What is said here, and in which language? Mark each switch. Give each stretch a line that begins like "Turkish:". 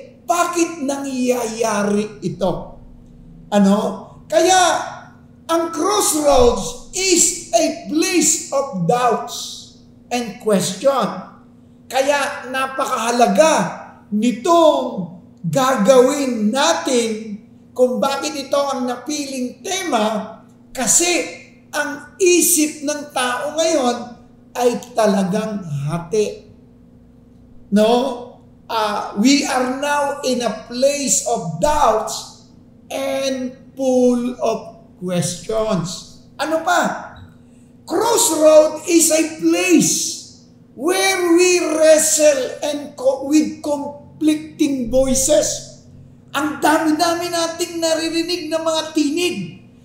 Filipino: bakit nangyayari ito? Ano? Kaya, ang
English: crossroads is a place of doubts and question.
Filipino: Kaya napakahalaga nitong gagawin natin kung bakit ito ang napiling tema, kasi ang isip ng tao ngayon ay talagang hati. No?
English: We are now in a place of doubts and full of questions.
Filipino: Ano pa?
English: Crossroad is a place where we wrestle and with conflicting voices.
Filipino: Ang dami-dami nating naririnig na mga tinig.